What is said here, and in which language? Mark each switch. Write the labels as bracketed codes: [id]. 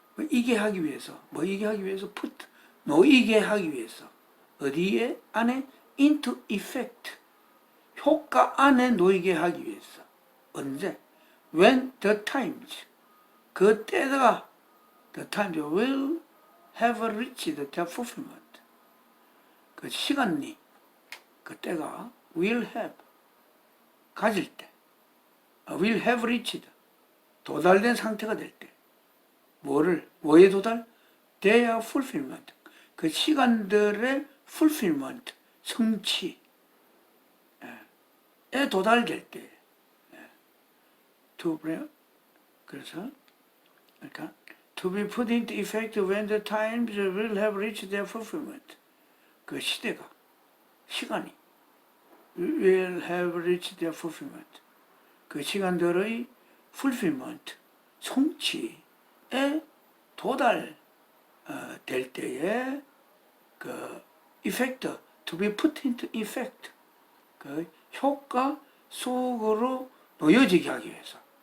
[ko] 이게 하기 위해서, put, 놓이게 하기 위해서. 어디에? 안에? [en] into effect. [ko] 효과 안에 놓이게 하기 위해서. 언제? [en] When the times. [ko] 그 때가 [en] the times will have reached their fulfillment. [ko] 그 시간이, 그 때가 will have, 가질 때, [en] will have reached, [ko] 도달된 상태가 될 때. 뭐에 도달? [en] their fulfillment. [ko] 그 시간들의 fulfillment, 성취에 도달될 때. 그래서, 그러니까, [en] to be put into effect when the times will have reached their fulfillment. [ko] 그 시간이 [en] will have reached their fulfillment. [ko] 그 시간들의 fulfillment, 성취에 도달 될 때에 그 effect, [en] to be put into effect, [ko] 그 효과 속으로 놓여지게 하기 위해서.